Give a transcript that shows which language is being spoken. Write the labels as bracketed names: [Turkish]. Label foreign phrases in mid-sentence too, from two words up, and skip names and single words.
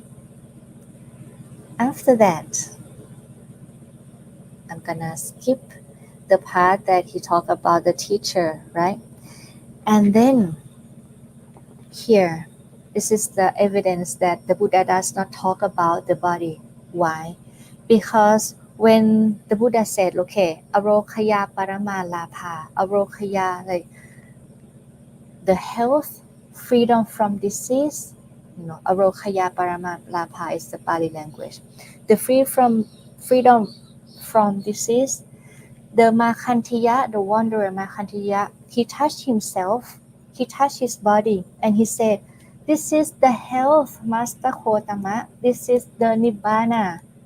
[English] After that, I'm gonna skip the part that he talked about the teacher, right? And then here, this is the evidence that the Buddha does not talk about the body. Why? Because when the Buddha said, [Pali] okay, arokaya paramalabha, arokaya, [English] like the health, freedom from disease, [Pali] arokaya paramalabha [English] is the Pali language. The freedom from disease, the Makhantiya, the wanderer Makhantiya, he touched himself, he touched his body, and he said, this is the health, Master Kotama, this is the Nibbana.